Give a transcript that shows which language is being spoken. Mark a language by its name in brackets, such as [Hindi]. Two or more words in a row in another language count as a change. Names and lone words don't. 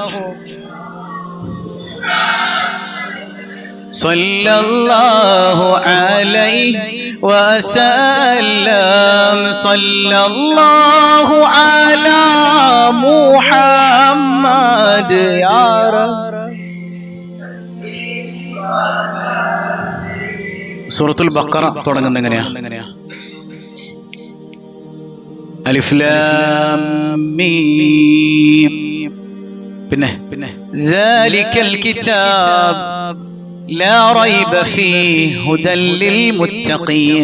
[Arabic] عليه وسلم صلى الله على محمد يا رب. [Malayalam] സൂറത്തുൽ ബഖറ തുടങ്ങുന്നത് എങ്ങനെയാ? [Arabic] ألف لام ميم പിന്നെ ذلك الكتاب لا ريب فيه هدى للمتقين.